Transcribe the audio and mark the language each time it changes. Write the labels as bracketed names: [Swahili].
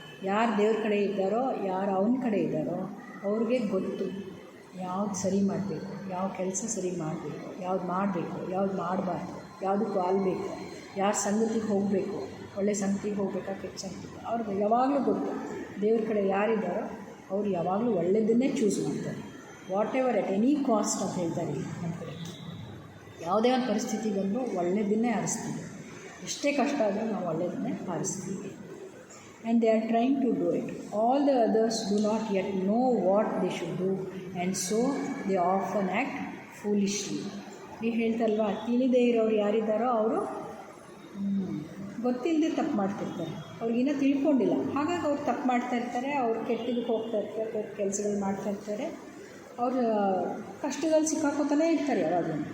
[Kannada] ಯಾರು ದೇವ್ರ ಕಡೆ ಇದ್ದಾರೋ, ಯಾರು ಅವನ ಕಡೆ ಇದ್ದಾರೋ ಅವ್ರಿಗೆ ಗೊತ್ತು ಯಾವ್ದು ಸರಿ ಮಾಡಬೇಕು, ಯಾವ ಕೆಲಸ ಸರಿ ಮಾಡಬೇಕು, ಯಾವ್ದು ಮಾಡಬೇಕು, ಯಾವ್ದು ಮಾಡಬಾರ್ದು, ಯಾವುದಕ್ಕೂ ಆಲ್ಬೇಕು, ಯಾರು ಸಂಗತಿಗೆ ಹೋಗಬೇಕು, ಒಳ್ಳೆ ಸಂಗತಿಗೆ ಹೋಗಬೇಕಾ, ಕೆಟ್ಟ ಸಂಗತಿಗೆ, ಅವ್ರಿಗೆ ಯಾವಾಗಲೂ ಗೊತ್ತು. ದೇವ್ರ ಕಡೆ ಯಾರಿದ್ದಾರೋ ಅವ್ರು ಯಾವಾಗಲೂ ಒಳ್ಳೆಯದನ್ನೇ ಚೂಸ್ ಮಾಡ್ತಾರೆ. [English] whatever at any cost [Kannada] ಅಂತ ಹೇಳ್ತಾರೆ ನಮ್ಮ ಕಡೆ. ಯಾವುದೇ ಒಂದು ಪರಿಸ್ಥಿತಿ ಬಂದರೂ ಒಳ್ಳೆಯದನ್ನೇ ಆರಿಸ್ತೀವಿ, ಎಷ್ಟೇ ಕಷ್ಟ ಆದರೂ ನಾವು ಒಳ್ಳೆಯದನ್ನೇ ಆರಿಸ್ತೀವಿ. [English] And they are trying to do it. All the others do not yet know what they should do, and so they often act foolishly. [Kannada] ನೀವು ಹೇಳ್ತಾರಲ್ವ, ತಿಳಿದೇ ಇರೋರು ಯಾರಿದ್ದಾರೋ ಅವರು ಗೊತ್ತಿಲ್ಲದೆ ತಪ್ಪು ಮಾಡ್ತಿರ್ತಾರೆ, ಅವ್ರಿಗಿನ್ನೂ ತಿಳ್ಕೊಂಡಿಲ್ಲ, ಹಾಗಾಗಿ ಅವ್ರು ತಪ್ಪು ಮಾಡ್ತಾಯಿರ್ತಾರೆ, ಅವ್ರು ಕೆಟ್ಟದಕ್ಕೆ ಹೋಗ್ತಾ ಇರ್ತಾರೆ, ಕೆಟ್ಟ ಕೆಲಸಗಳು ಮಾಡ್ತಾಯಿರ್ತಾರೆ, ಅವರು ಕಷ್ಟದಲ್ಲಿ ಸಿಕ್ಕಾಕೋತಾನೇ ಇರ್ತಾರೆ ಯಾವಾಗಲೂ.